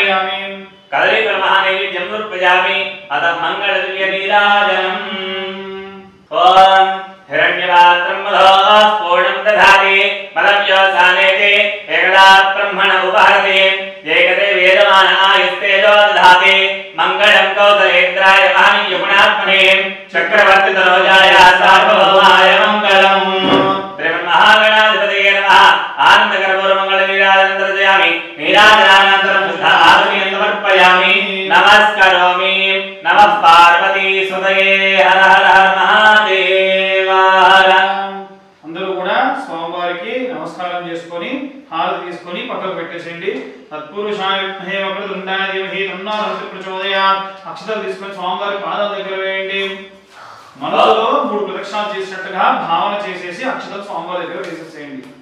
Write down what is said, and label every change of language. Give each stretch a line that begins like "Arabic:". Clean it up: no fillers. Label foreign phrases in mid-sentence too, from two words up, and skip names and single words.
Sanskrit: కదలి పరమహానైవేద్యం సమర్పయామి. అత మంగళ దివ్య నీరాజనం. ఓం హిరణ్యపాత్రం మధోః పూర్ణం దధాతి మదవ్యోసానేతి ఏకదా బ్రహ్మణ ఉపహరతి ఏకదే వేదమాన ఆయుస్తేజో దధాతి समर्पयामि मंगलम कौसलेन्द्राय महायुगुणात्मने चक्रवर्ती तनोजाय सार्वभौमाय मंगलम महागणाधिपतये नमः आनंदकरपूर मंगल नीराजनं दर्शयामि नीराजनानन्तरं शुद्ध आत्मनीयं समर्पयामि नमस्करोमि नमः पार्वती सुतये हर हर हर महादेव
Telugu: అందరూ కూడా స్వామివారికి నమస్కారం చేసుకొని హారతి తీసుకొని పక్కకు పెట్టేసేయండి
Sanskrit: తత్పురుషాయ విద్మహే వక్రతుండాయ ధీమహి తన్నో రుద్రః ప్రచోదయాత్
Telugu: అక్షతలు తీసుకొని స్వామివారి పాదాల దగ్గర వేయండి మనసులో 3 ప్రదక్షిణాలు చేసినట్టుగా భావన చేసేసి అక్షతలు స్వామివారి దగ్గర వేసేసేయండి